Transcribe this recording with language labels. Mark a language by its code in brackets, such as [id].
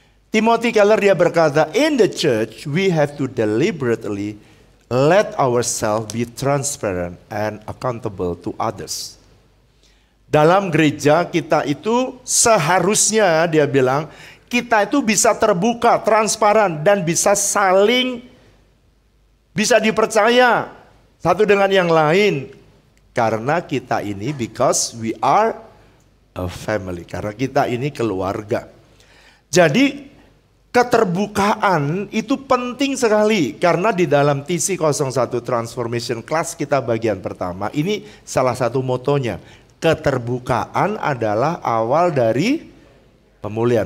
[en] Timothy Keller [id] dia berkata, [en] in the church we have to deliberately let ourselves be transparent and accountable to others. [id] Dalam gereja kita itu seharusnya, dia bilang, kita itu bisa terbuka, transparan, dan bisa saling, bisa dipercaya satu dengan yang lain. Karena kita ini, [en] because we are a family. [id] Karena kita ini keluarga. Jadi keterbukaan itu penting sekali. Karena di dalam TC01 Transformation Class kita bagian pertama, ini salah satu motonya. keterbukaan adalah awal dari pemulihan.